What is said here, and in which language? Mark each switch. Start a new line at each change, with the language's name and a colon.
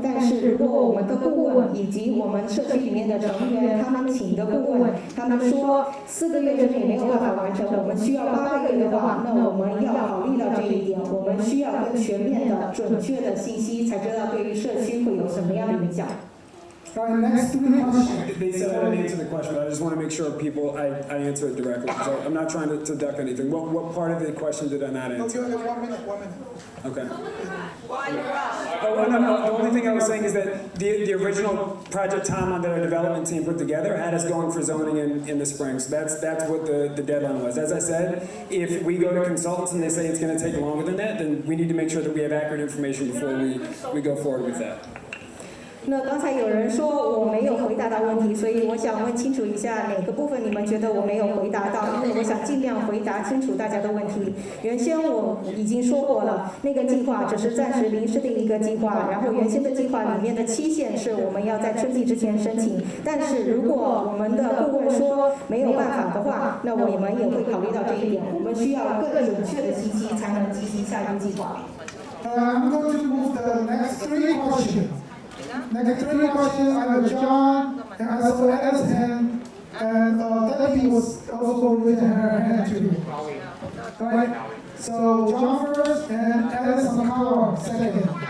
Chinese: 但是如果我们的顾问以及我们社区里面的成员，他们请的顾问，他们说4个月之内没有办法完成，我们需要8个月的话，那我们要考虑到这一点，我们需要更全面的、准确的信息，才知道对于社区会有什么样的影响。
English: All right, next 3 questions. They said I didn't answer the question, but I just want to make sure I answer it directly. So I'm not trying to duck anything. What part of the question did I not answer? Okay, 1 minute. Okay. Oh, no, the only thing I was saying is that the original project timeline that our development team put together had us going for zoning in the spring. So that's what the deadline was. As I said, if we go to consultants and they say it's going to take longer than that, then we need to make sure that we have accurate information before we go forward with that.
Chinese: 那刚才有人说我没有回答到问题，所以我想问清楚一下哪个部分你们觉得我没有回答到，因为我想尽量回答清楚大家的问题。原先我已经说过了，那个计划只是暂时临时的一个计划，然后原先的计划里面的期限是我们要在春季之前申请。但是如果我们的顾问说没有办法的话，那我们也会考虑到这一点，我们需要更准确的信息才能进行下一步计划。
English: I'm going to move the next 3 questions. Next 3 questions, I have John, and I saw Alice's hand, and Debbie was also raising her hand too. Right? So John first, and Alice Sankawa second.